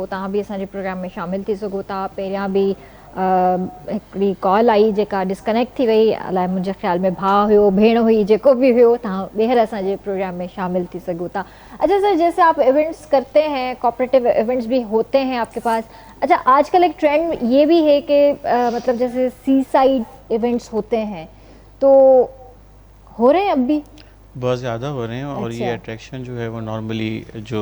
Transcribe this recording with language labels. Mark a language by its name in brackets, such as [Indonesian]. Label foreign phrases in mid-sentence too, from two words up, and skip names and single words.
[Sindhi] तव्हां बि असांजे प्रोग्राम में शामिलु थी सघो था। पहिरियां बि हिकिड़ी कॉल आई जेका डिस्कनेक्ट थी वई, अलाए मुंहिंजे ख़्याल में भाउ हुयो, भेण हुई, जेको भी हुयो, तव्हां ॿीहर असांजे प्रोग्राम में शामिल थी सघो था। [Urdu] اچھا سر، جیسے آپ ایونٹس کرتے ہیں, [English] cooperative events [Urdu] بھی ہوتے ہیں آپ کے پاس. اچھا، آج کل ایک ٹرینڈ یہ بھی ہے کہ مطلب جیسے [English] sea side events [Urdu] ہوتے ہیں، تو ہو رہے ہیں اب بھی? بہت زیادہ ہو رہے ہیں اور یہ اچھا. اٹریکشن جو ہے وہ نارملی جو